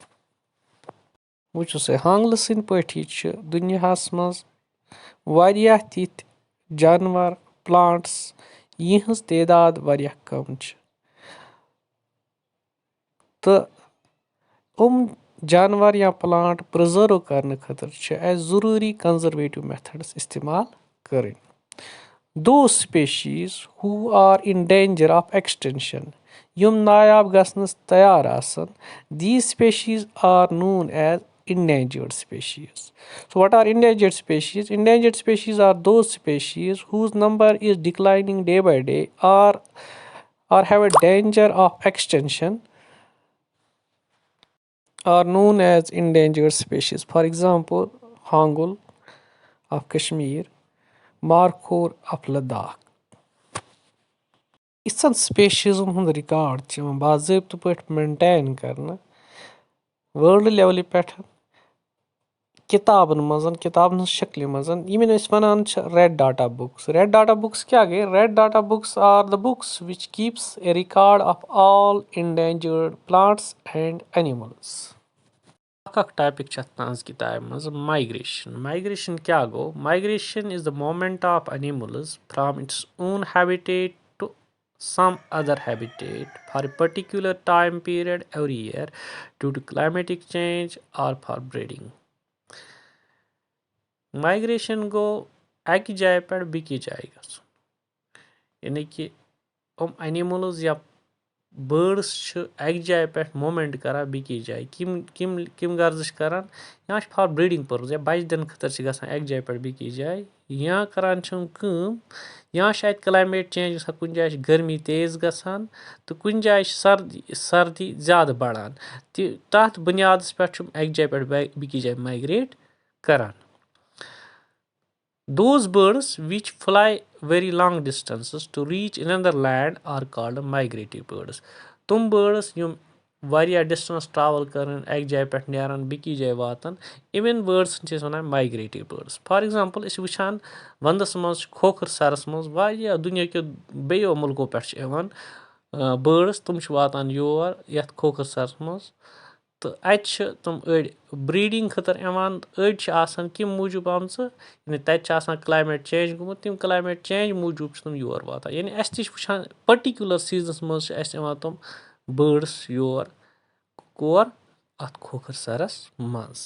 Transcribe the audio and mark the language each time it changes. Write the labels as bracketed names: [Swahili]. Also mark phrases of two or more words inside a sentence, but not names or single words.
[Kashmiri] وٕچھِو سا ہانٛگلہٕ سٕنٛدۍ پٲٹھی چھِ دُنیاہَس منٛز واریاہ تِتھۍ جانوَر پٕلانٛٹٕس یِہٕنٛز تعداد واریاہ کَم چھِ تہٕ جانوَر یا پٕلانٛٹ پِرٛزٲرٕو کَرنہٕ خٲطرٕ چھِ اَسہِ ضٔروٗری [English] conservative methods [Kashmiri] اِستعمال کَرٕنۍ. [English] those species who are in danger of extinction [Kashmiri] یِم نایاب گژھنَس تیار آسان [English] these species are known as endangered species. So what are endangered species? Endangered species are those species whose number is declining day by day or have a danger of extinction are known as endangered species. For example, hangul of Kashmir, markhor of Ladakh. [Kashmiri] یِژھن سٕپیشیٖزَن ہُنٛد رِکاڈ چھِ یِوان باضٲبطہٕ پٲٹھۍ مینٹین کَرنہٕ [English] world level [Kashmiri] پٮ۪ٹھ کِتابَن ہٕنٛز شکلہِ منٛز یِمن أسۍ وَنان چھِ [English] red data books. red data books [Kashmiri] کیٛاہ گٔے [English] red data books are the books which keeps a record of all endangered plants and animals. [Kashmiri] اکھ ٹاپِک چھِ اَتھ تٕہٕنٛز کِتابہِ منٛز مایگریشَن کیٛاہ گوٚو [English] migration is the movement of animals from its own habitat to some other habitat for a particular time period every year due to climatic change or for breeding. [Kashmiri] Migration گوٚو اَکہِ جایہِ پٮ۪ٹھ بیٚکِس جایہِ گژھُن یعنی کہِ یِم اینِمٕلٕز یا بٲڈٕس چھِ اَکہِ جایہِ پٮ۪ٹھ موٗمٮ۪نٛٹ کَران بیٚکِس جایہِ کَمہِ غرضہٕ چھِ کَران یا چھِ [English] for breeding purpose [Kashmiri] یا بَچہِ دِنہٕ خٲطرٕ چھِ گژھان اَکہِ جایہِ پٮ۪ٹھ بیٚکِس جایہِ یا کَران چھِ یِم کٲم یا چھِ اَتہِ [English] climate change [Kashmiri] گژھان کُنہِ جایہِ چھِ گرمی تیز گژھان تہٕ کُنہِ جایہِ چھِ سردی زیادٕ بَڑان تہِ تَتھ بُنیادَس پٮ۪ٹھ چھُ اَکہِ جایہِ پٮ۪ٹھ بیٚکِس جایہِ مایگریٹ کَران. [English] Those birds which fly very long distances to reach another land are called migratory birds. [Kashmiri] تِم birds یِم واریاہ [English] distance travel [Kashmiri] کَران اَکہِ جایہِ پٮ۪ٹھ نیران بیٚکِس جایہِ واتان اِوٮ۪ن بٲڈسَن چھِ أسۍ وَنان [English] migratory birds. for example [Kashmiri] أسۍ چھِ وٕچھان وَندَس منٛز چھِ کھوکھر سَرَس منٛز واریاہ دُنیاہکیو بیٚیو مُلکو پٮ۪ٹھ چھِ یِوان بٲڈٕس تِم چھِ واتان یور یَتھ کھوکھر سَرَس منٛز تہٕ اَتہِ چھِ تِم أڑۍ بریٖڈِنٛگ خٲطرٕ یِوان أڑۍ چھِ آسان کَمہِ موٗجوٗب آمژٕ یعنی تَتہِ چھِ آسان [English] climate change [Kashmiri] گوٚمُت تِم [English] climate change [Kashmiri] موٗجوٗب چھِ تِم یور واتان یعنی اَسہِ تہِ چھِ وٕچھان [English] particular seasons [Kashmiri] منٛز چھِ اَسہِ یِوان تِم بٲڈٕس یور کور اَتھ کھوکھر سَرَس منٛز.